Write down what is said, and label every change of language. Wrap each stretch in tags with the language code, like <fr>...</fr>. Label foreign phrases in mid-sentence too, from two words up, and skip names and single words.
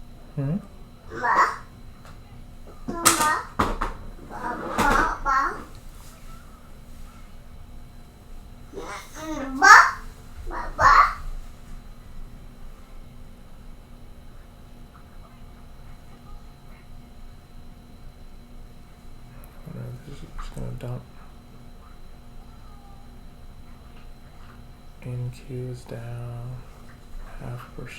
<en>Hmm? Ba. Ba. Ba. Ba. Ba. Ba. Ba. Ba. This is just gonna dump. NQ is down 0.5%.</en>